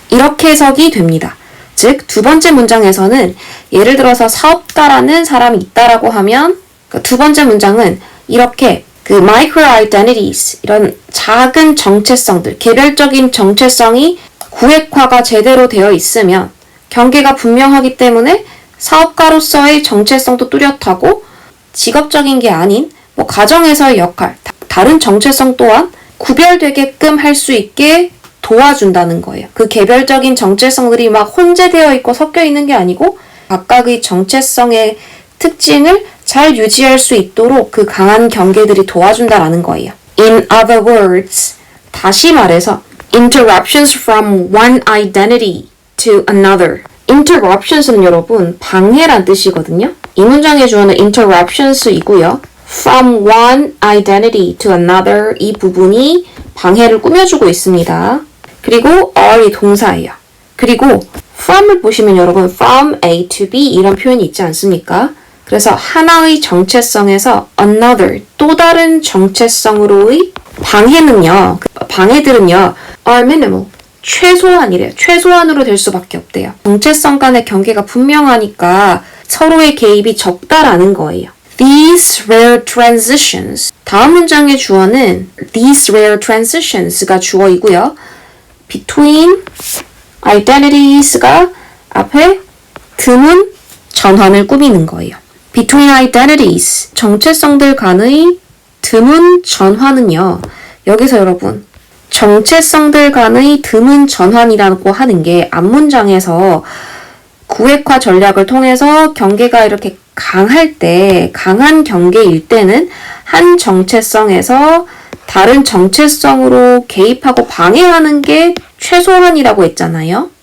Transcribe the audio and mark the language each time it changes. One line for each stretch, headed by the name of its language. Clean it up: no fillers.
Korean: 이렇게 해석이 됩니다. 즉, 두 번째 문장에서는 예를 들어서 사업가라는 사람이 있다라고 하면 두 번째 문장은 이렇게 그 micro identities, 이런 작은 정체성들, 개별적인 정체성이 구획화가 제대로 되어 있으면 경계가 분명하기 때문에 사업가로서의 정체성도 뚜렷하고 직업적인 게 아닌 뭐 가정에서의 역할, 다른 정체성 또한 구별되게끔 할 수 있게 도와준다는 거예요. 그 개별적인 정체성들이 막 혼재되어 있고 섞여 있는 게 아니고 각각의 정체성의 특징을 잘 유지할 수 있도록 그 강한 경계들이 도와준다라는 거예요.
English: In other words,
Korean: 다시 말해서
English: interruptions from one identity to another.
Korean: interruptions는 여러분 방해란 뜻이거든요. 이 문장의 주어는 interruptions이고요.
English: From one identity to another
Korean: 이 부분이 방해를 꾸며주고 있습니다. 그리고 are이 동사예요. 그리고 from을 보시면 여러분 from A to B 이런 표현이 있지 않습니까? 그래서 하나의 정체성에서 another 또 다른 정체성으로의 방해는요. 방해들은요.
English: are minimal
Korean: 최소한이래요. 최소한으로 될 수밖에 없대요. 정체성 간의 경계가 분명하니까 서로의 개입이 적다라는 거예요.
English: These rare transitions
Korean: 다음 문장의 주어는
English: these rare transitions가 주어이고요.
Korean: between identities가 앞에 드문 전환을 꾸미는 거예요.
English: between identities
Korean: 정체성들 간의 드문 전환은요. 여기서 여러분 정체성들 간의 드문 전환이라고 하는 게 앞문장에서 구획화 전략을 통해서 경계가 이렇게 강할 때, 강한 경계일 때는 한 정체성에서 다른 정체성으로 개입하고 방해하는 게 최소한이라고 했잖아요.